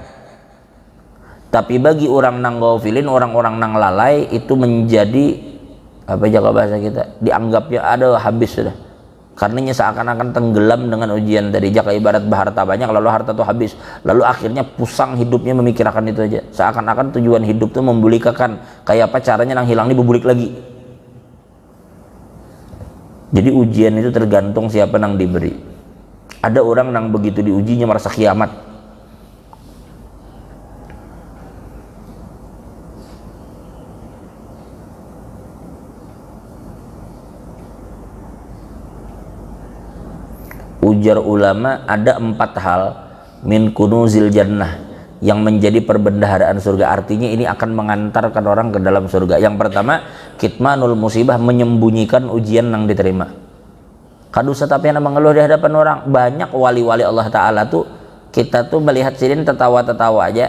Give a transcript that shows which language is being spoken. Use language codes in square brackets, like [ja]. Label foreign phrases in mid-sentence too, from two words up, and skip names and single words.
[bjn] Tapi bagi orang nang ghafilin, orang-orang nang lalai, itu menjadi apa jaga bahasa kita, dianggapnya ada habis sudah. [id] Karenanya seakan-akan tenggelam dengan ujian tadi. Jika ibarat harta banyak lalu harta itu habis, lalu akhirnya pusang hidupnya memikirkan itu aja. Seakan-akan tujuan hidup itu membulikakan, [bjn] kayak apa caranya nang hilang ini berbulik lagi. Jadi ujian itu tergantung siapa nang diberi. Ada orang nang begitu diujinya merasa kiamat. [id] Ujar ulama, ada 4 hal [ar] min kunuzil jannah [id] yang menjadi perbendaharaan surga. Artinya ini akan mengantarkan orang ke dalam surga. Yang pertama, [ar] kitmanul musibah, [id] menyembunyikan ujian yang diterima. [bjn] Kadusa tapi yang mengeluh di hadapan orang. Banyak wali-wali Allah Ta'ala tuh, kita tuh melihat sidin tertawa-tertawa aja.